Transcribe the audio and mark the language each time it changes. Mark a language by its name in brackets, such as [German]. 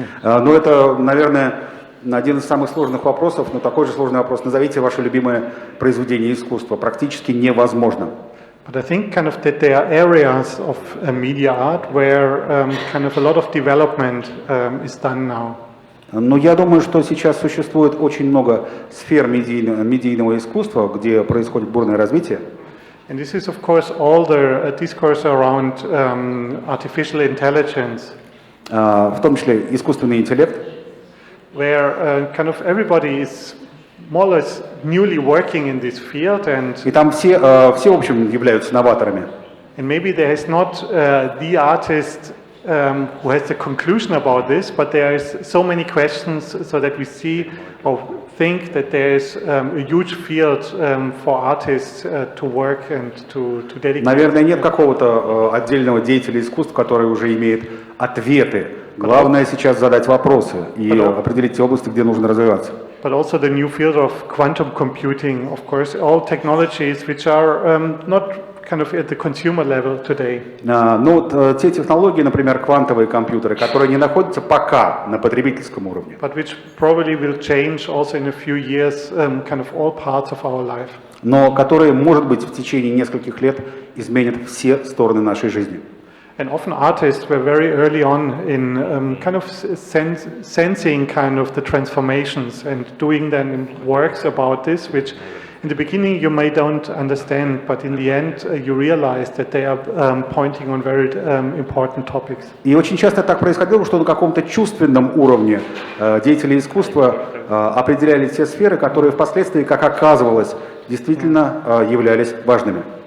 [Russian] Ну, это, наверное, один из самых сложных вопросов, но такой же сложный вопрос. Назовите ваше любимое произведение искусства. Практически невозможно. [English] But I think kind of that there are areas of media art where kind of a lot of development is done now. [Russian] Но я думаю, что сейчас существует очень много сфер медийного искусства, где происходит бурное развитие. [English] And this is, of course, all the discourse around artificial intelligence. [Russian] В том числе искусственный интеллект. [English] Where kind of everybody is more or less newly working in this field, and [Russian] И там все, в общем, являются новаторами. [English] and maybe there is not the artist who has the conclusion about this, but there is so many questions, so that we see or think that there is a huge field for artists to work and to dedicate. [Russian] Наверное, нет какого-то отдельного деятеля искусств, который уже имеет ответы. Главное сейчас задать вопросы и определить те области, где нужно развиваться. [English] But also the new field of quantum computing, of course, all technologies which are not kind of at the consumer level today. [Russian] Ну, вот, те технологии, например, квантовые компьютеры, которые не находятся пока на потребительском уровне. [English] But which probably will change also in a few years kind of all parts of our life. [Russian] Но которые, может быть, в течение нескольких лет изменят все стороны нашей жизни. [English] And often artists were very early on in kind of sensing kind of the transformations and doing then works about this, which In the beginning you may don't understand, but in the end you realize that they are pointing on very important topics. [Russian] И очень часто так происходило, что на каком-то чувственном уровне деятели искусства определяли те сферы, которые впоследствии, как оказывалось, действительно являлись важными.